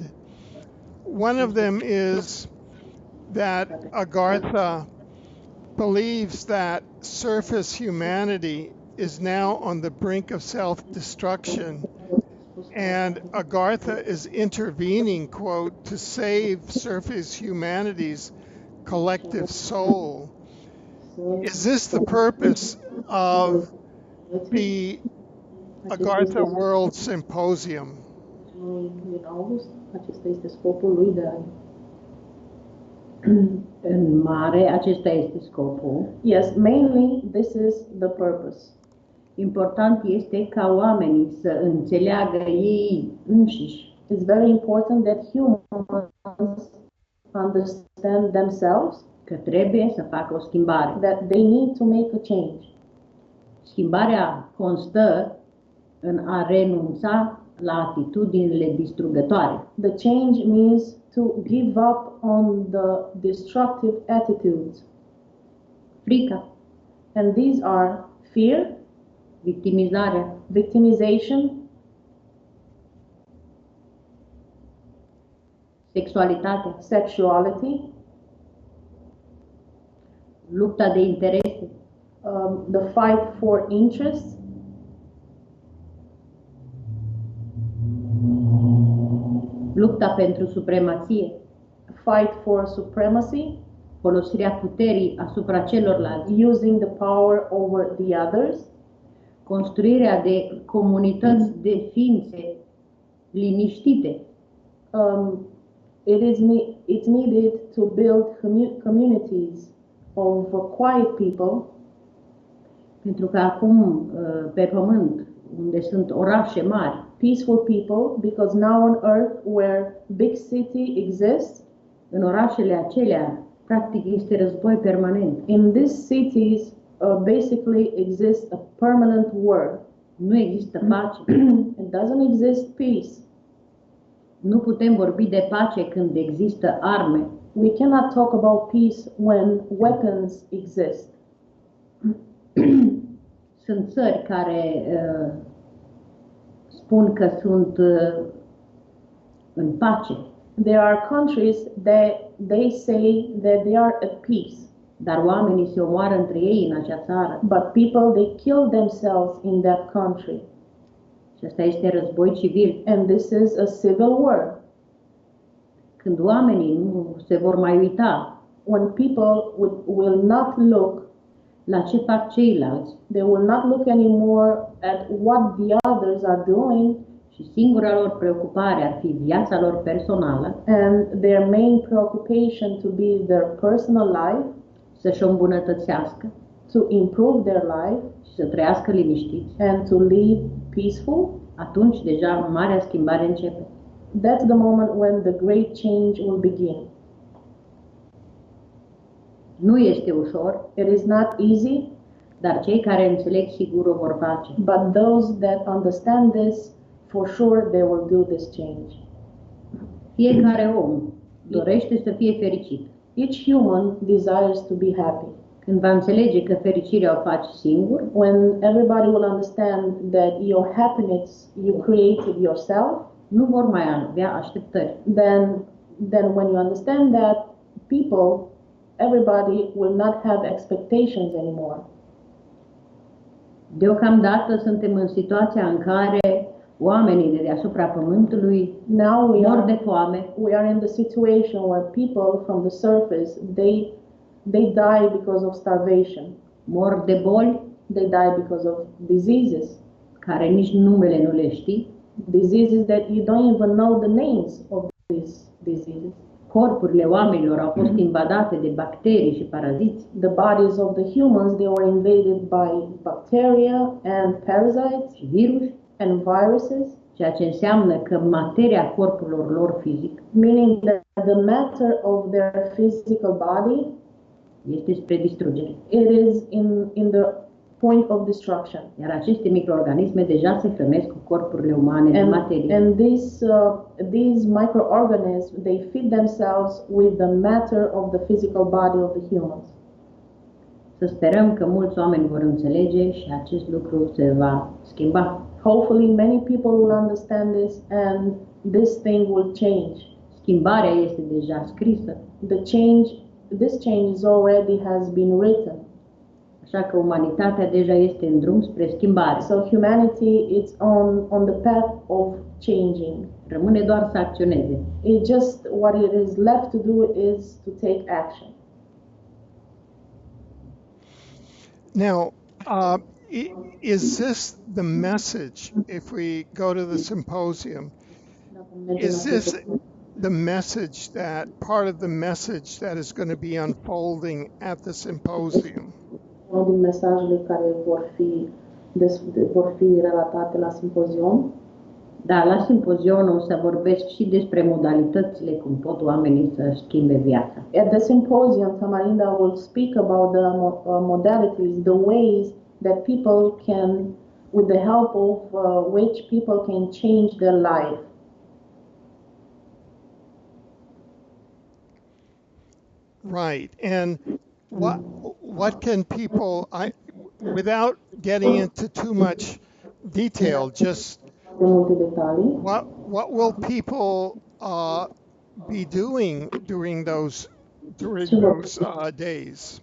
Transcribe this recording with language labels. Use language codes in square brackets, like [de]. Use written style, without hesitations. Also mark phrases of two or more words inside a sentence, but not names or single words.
[en] One of them is that Agartha believes that surface humanity is now on the brink of self-destruction, and Agartha is intervening, quote, to save surface humanity's collective soul. Is this the purpose of the Agartha World Symposium? [ro] Din august, acesta este scopul lui În mare, acesta este scopul. [en] Yes, mainly this is the purpose. [ro] Important este ca oamenii să înțeleagă ei înșiși. [en] It's very important that humans understand themselves [ro] că trebuie să facă o schimbare. [en] That they need to make a change. [ro] Schimbarea constă în a renunța la atitudinile distrugătoare. [en] The change means to give up on the destructive attitudes. Frica. And these are fear, victimizarea, victimization, [ro] sexualitate, sexuality, lupta de interese, [en] the fight for interest, [ro] lupta pentru supremație, [en] fight for supremacy, [ro] folosirea puterii asupra celorlalți, [en] using the power over the others, [ro] construirea de comunități de ființe liniștite. [en] It's needed to build communities of quiet people. [ro] Pentru că acum pe pământ, unde sunt orașe mari, [en] peaceful people, because now on earth where big city exists, [ro] în orașele acelea, practic este război permanent. [en] In these cities basically exists a permanent war. [ro] Nu există pace. [en] It doesn't exist peace. [ro] Nu putem vorbi de pace când există arme. [en] We cannot talk about peace when weapons exist. [ro] Sunt țări care spun că sunt în pace. [en] There are countries that they say that they are at peace. [ro] Dar oamenii se omoară între ei în acea țară. [en] But people, they kill themselves in that country. [ro] Și asta este război civil. [en] And this is a civil war. [ro] Când oamenii nu se vor mai uita, [en] when people will not look [ro] la ce fac ceilalți, [en] they will not look anymore at what the others are doing, [ro] și singura lor preocupare ar fi viața lor personală, [en] and their main preoccupation to be their personal life, [ro] să-și o îmbunătățească, [en] to improve their life, [ro] și să trăiască liniștiți, [en] and to live peaceful, [ro] atunci deja marea schimbare începe. [en] That's the moment when the great change will begin. [ro] Nu este ușor, [en] it is not easy, [ro] dar cei care înțeleg sigur o vor face. [en] But those that understand this, for sure they will do this change. [ro] Fiecare om dorește să fie fericit. [en] Each human desires to be happy. [ro] Când va înțelege că fericirea o faci singur, [en] when everybody will understand that your happiness you created yourself, [ro] nu vor mai avea așteptări. [en] Then when you understand that, everybody will not have expectations anymore. [ro] Deocamdată suntem în situația în care oamenii de deasupra pământului mor de foame. [en] We are in the situation where people from the surface they die because of starvation. [ro] Mor de boli, [en] they die because of diseases, [ro] care nici numele nu le știi. [en] Diseases that you don't even know the names of these diseases. [ro] Corpurile oamenilor au fost invadate de bacterii și paraziți. [en] The bodies of the humans, they were invaded by bacteria and parasites, [ro] și virus [en] and viruses, [ro] ceea ce înseamnă că materia corpurilor lor fizic, [en] meaning that the matter of their physical body, [ro] este spre distrugere. [en] It is in the point of destruction. [ro] Iar aceste microorganisme deja se hrănesc cu corpurile umane de materie. [en] And these microorganisms, they feed themselves with the matter of the physical body of the humans. [ro] Să sperăm că mulți oameni vor înțelege și acest lucru se va schimba. [en] Hopefully many people will understand this and this thing will change. [ro] Schimbarea este deja scrisă, [en] This change has been written. [ro] așa că umanitatea deja este în drum spre schimbare. [en] So humanity is on the path of changing. [ro] Rămâne doar să acționeze. [en] It just what it is left to do is to take action. Now, is this the message, if we go to the symposium, is this the message part of the message that is going to be unfolding at the symposium? [ro] Unul din mesajele care vor fi relatate la simpozion. Da, la simpozion o să vorbesc și despre modalitățile cum pot oamenii să schimbe viața. [en] At the symposium, Tamarinda will speak about the modalities, the ways that people can, with the help of which people can change their life. Right, and what can people, without getting into too much detail, just what will people be doing during those days?